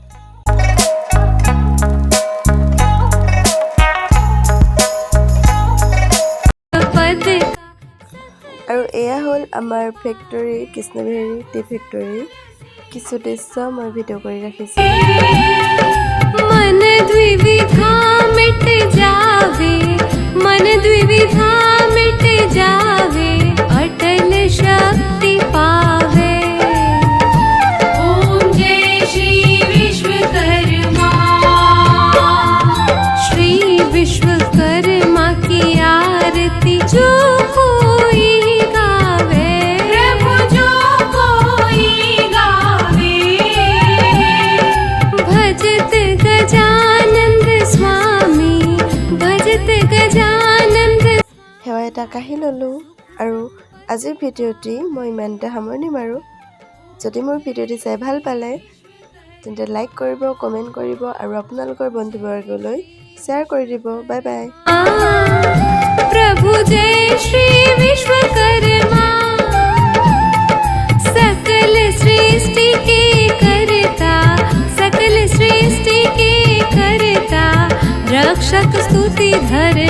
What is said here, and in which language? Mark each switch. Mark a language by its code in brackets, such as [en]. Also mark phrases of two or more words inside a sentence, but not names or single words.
[as] আৰু এয়া হ'ল আমাৰ ফেক্টৰী, কৃষ্ণবিহাৰী টি ফেক্টৰী। কিছু দৃশ্য মই ভিডিঅ' কৰি ৰাখিছোঁ। অটল শক্তি পাবে। [hi] विश्वकर्मा की आरती जो कोई गावे, प्रभु जो कोई गावे। भजत गजानंद स्वामी, भजत गजानंद। [as] সেৱা এটা কাঢ়ি ল'লোঁ। আৰু আজিৰ ভিডিঅ'টি মই ইমানতে সামৰণি মাৰোঁ। যদি মোৰ ভিডিঅ'টি চাই ভাল পালে তেন্তে লাইক কৰিব, কমেণ্ট কৰিব আৰু আপোনালোকৰ বন্ধুবৰ্গলৈ শ্বেয়াৰ কৰি দিব। [en] bye bye. [hi] प्रभु जय श्री विश्वकर्मा, सकल सृष्टि के करता, सकल सृष्टि के करता, रक्षक स्तुति धर।